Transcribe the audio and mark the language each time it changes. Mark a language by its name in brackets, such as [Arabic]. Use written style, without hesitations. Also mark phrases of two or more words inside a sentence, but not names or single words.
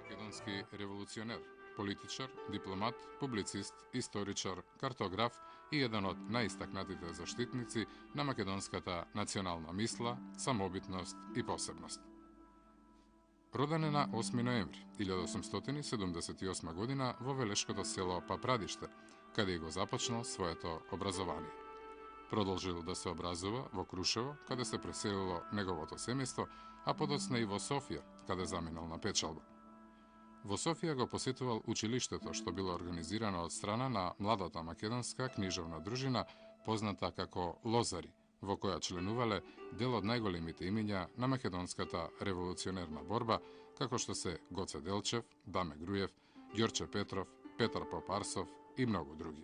[Macedonian] македонски револуционер, политичар, дипломат, публицист, историчар, картограф и један од најистакнатите заштитници на македонската национална мисла, самобитност и посебност. Роден је на 8. ноември 1878. година во Велешкото село Папрадиште, када је го започнал своето образование. Продолжил да се образува во Крушево, каде се преселило неговото семејство, а подоцна и во Софија, каде заминал на печалба. Во Софија го посетувал училиштето, што било организирано од страна на младата македонска книжевна дружина, позната како Лозари, во која членувале дел од најголемите имиња на македонската револуционерна борба, како што се Гоце Делчев, Даме Груев, Ѓорче Петров, Петар Попарсов и многу други.